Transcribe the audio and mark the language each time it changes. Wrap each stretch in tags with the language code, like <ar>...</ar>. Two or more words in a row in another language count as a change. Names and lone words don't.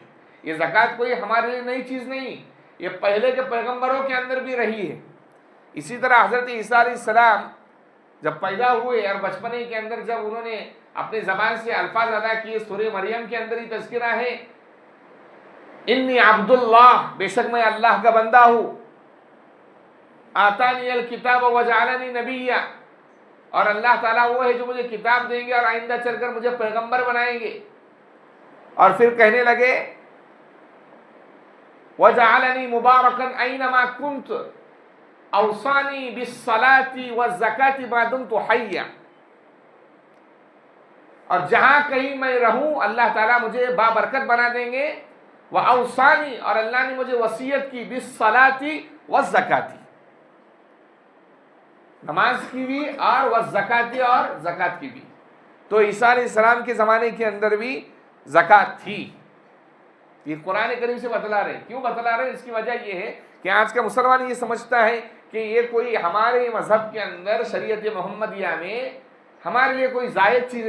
<ur>یہ زکوٰۃ کوئی ہمارے لیے نئی چیز نہیں، یہ پہلے کے پیغمبروں کے اندر بھی رہی ہے. اسی طرح حضرت عیسیٰ علیہ السلام جب پیدا ہوئے اور بچپنے کے اندر جب انہوں نے اپنی زبان سے الفاظ ادا کیے، سورہ مریم کے اندر ہی تذکرہ ہے</ur> <ar>إني عبد الله,</ar> <ur>بیشک میں اللہ کا بندہ ہوں.</ur> <ar>آتاني الكتاب وجعلني نبيا,</ar> <ur>اور اللہ تعالیٰ وہ ہے جو مجھے کتاب دیں گے اور آئندہ چل کر مجھے پیغمبر بنائیں گے. اور پھر کہنے لگے</ur> <ar>وجعلني مباركا أينما كنت أوصاني بالصلاة والزكاة ما دمت حيا,</ar> <ur>اور جہاں کہیں میں رہوں اللہ تعالیٰ مجھے بابرکت بنا دیں گے.</ur> <ar>وأوصاني,</ar> <ur>اور اللہ نے مجھے وصیت کی,</ur> <ar>بالصلاة والزكاة,</ar> <ur>نماز کی بھی اور</ur> <ar>والزكاة,</ar> <ur>اور زکوٰۃ کی بھی. تو عیسیٰ علیہ السلام کے زمانے کے اندر بھی زکوٰۃ تھی. یہ قرآن کریم سے بتلا رہے. کیوں بتلا رہے? اس کی وجہ یہ ہے کہ آج کا مسلمان یہ سمجھتا ہے کہ یہ کوئی ہمارے مذہب کے اندر شریعت محمدیہ میں ہمارے لیے کوئی جائز چیز ہے.</ur>